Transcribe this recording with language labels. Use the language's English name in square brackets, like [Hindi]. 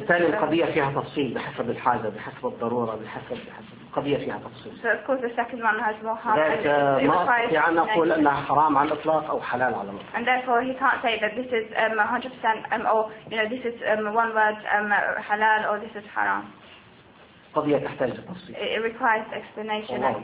[Arabic] فبالتالي القضية فيها تفصيل بحسب الحاجة بحسب الضرورة بحسب القضية فيها تفصيل [English] so of course the second one has more harm [Arabic] ما أستطيع أن أقول أنها حرام على الإطلاق أو حلال على الإطلاق [English] and therefore he can't say that this is 100% or you know this is one word halal or this is haram [Arabic] قضية تحتاج تفصيل. [English] It requires explanation.